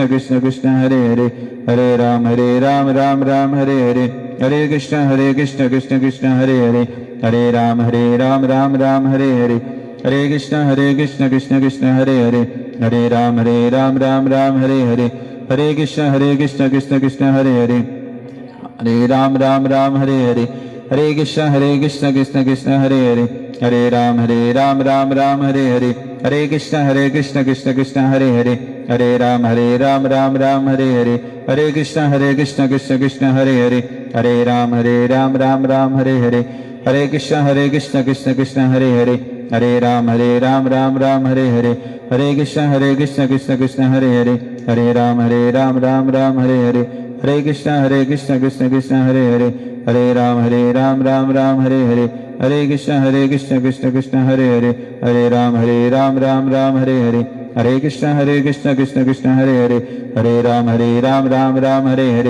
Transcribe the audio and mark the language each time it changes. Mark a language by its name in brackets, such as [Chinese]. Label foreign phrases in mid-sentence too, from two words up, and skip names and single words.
[Sanskrit] કૃષ્ણ હરે હરે, હરે રામ રામ રામ હરે હરે, હરે કૃષ્ણ કૃષ્ણ કૃષ્ણ હરે હરે, હરે રામ રામ રામ હરે હરે, હરે કૃષ્ણ કૃષ્ણ કૃષ્ણ હરે હરે, હરે રામ રામ રામ હરે હરે, હરે કૃષ્ણ કૃષ્ણ કૃષ્ણ હરે હરે, હરે રામ રામ હરે હરે, હરે કૃષ્ણ કૃષ્ણ કૃષ્ણ હરે હરે, हरे राम राम राम हरे हरे, हरे कृष्ण कृष्ण कृष्ण हरे हरे, हरे राम राम राम हरे हरे, हरे कृष्ण कृष्ण हरे हरे, हरे राम राम राम हरे हरे, हरे कृष्ण कृष्ण हरे हरे, हरे राम राम राम हरे हरे, हरे कृष्ण कृष्ण हरे हरे, हरे राम राम राम हरे हरे, हरे कृष्ण कृष्ण हरे हरे, हरे राम राम राम हरे हरे, हरे कृष्ण कृष्ण हरे हरे, हरे राम राम राम हरे हरे, हरे कृष्ण कृष्ण हरे हरे, हरे राम राम राम हरे हरे,